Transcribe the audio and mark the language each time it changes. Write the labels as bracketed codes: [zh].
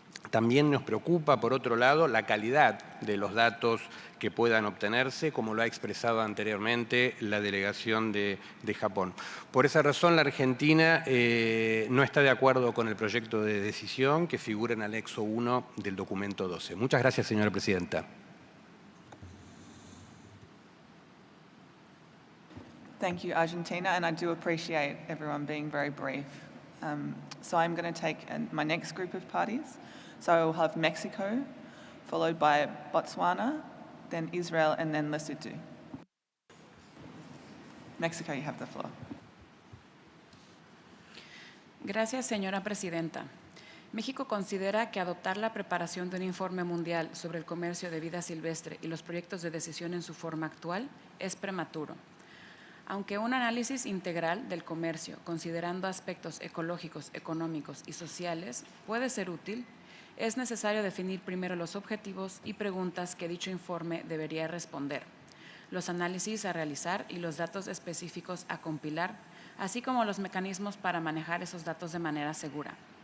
[es] También nos preocupa, por otro lado, la calidad de los datos que puedan obtenerse, como lo ha expresado anteriormente la delegación de Japón. Por esa razón, la Argentina no está de acuerdo con el proyecto de decisión que figura en anexo 1 del documento 12. Muchas gracias, señora presidenta. [en] Thank you, Argentina, and I do appreciate everyone being very brief. So I'm going to take my next group of parties. So I will have Mexico, followed by Botswana, then Israel, and then Lesotho. Mexico, you have the floor. [es] Gracias, señora presidenta. México considera que adoptar la preparación de un informe mundial sobre el comercio de vida silvestre y los proyectos de decisión en su forma actual es prematuro. Aunque un análisis integral del comercio, considerando aspectos ecológicos, económicos y sociales, puede ser útil, es necesario definir primero los objetivos y preguntas que dicho informe debería responder, los análisis a realizar y los datos específicos a compilar, así como los mecanismos para manejar esos datos de manera segura.